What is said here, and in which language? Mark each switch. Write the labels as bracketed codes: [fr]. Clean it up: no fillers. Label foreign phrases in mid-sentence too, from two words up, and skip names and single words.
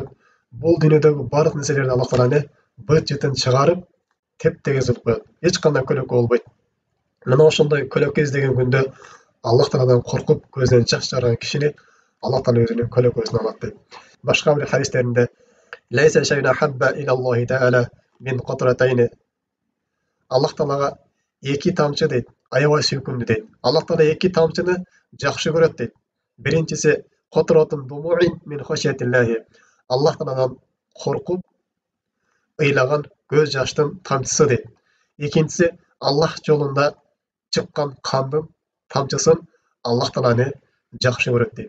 [ky] Бул дүйнөдөгү бардык нерселерди Аллах Таала быт жытын чыгарып, теп-тегиз кылып коет. Эч кандай көлөкө болбойт. Мына ошондой көлөкө издеген күндө Аллах Тааладан коркуп көзүнөн жаш чыгарган кишини Аллах Таала өзүнүн көлөкөсүнө алат дейт. Башка бир хадистеринде [ar] ليس شيء أحب إلى الله تعالى من قطرتين. [ky] Аллах Таалага 2 тамчы дейт, аябай сүйкүмдүү дейт. Аллах Таала 2 тамчыны жакшы көрөт дейт. Биринчиси [ar] قطرة دموع من خشية الله. [ky] Аллах Тааладан қорқып ыйлаган көз жаштын тамчысы дейт. Экинчиси Аллах жолунда чыккан кандын тамчысын Аллах Тааланы жакшы көрөт дейт.